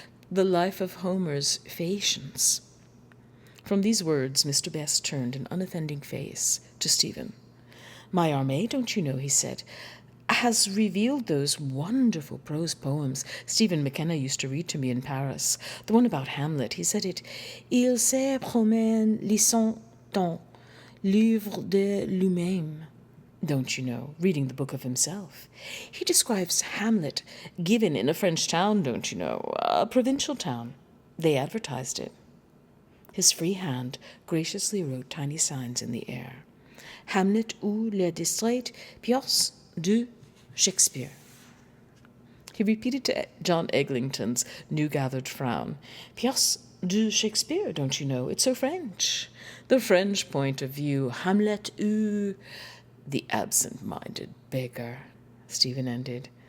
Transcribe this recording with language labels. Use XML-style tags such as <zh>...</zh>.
<en>The life of Homer's Phaeacians." From these words, Mr. Best turned an unoffending face to Stephen. "My Armée, don't you know," he said, "has revealed those wonderful prose poems Stephen McKenna used to read to me in Paris. The one about Hamlet, he said it,</en> <fr>il se promène lisant dans livre de lui-même.</fr> <en>Don't you know, reading the book of himself. He describes Hamlet given in a French town, don't you know, a provincial town. They advertised it." His free hand graciously wrote tiny signs in the air.</en> <fr>"Hamlet ou le distrait pièce de Shakespeare."</fr> <en>He repeated to John Eglinton's new-gathered frown,</en> <fr>"Pièce de Shakespeare,</fr> <en>don't you know? It's so French. The French point of view, Hamlet ou..." "The absent-minded beggar," Stephen ended.</en>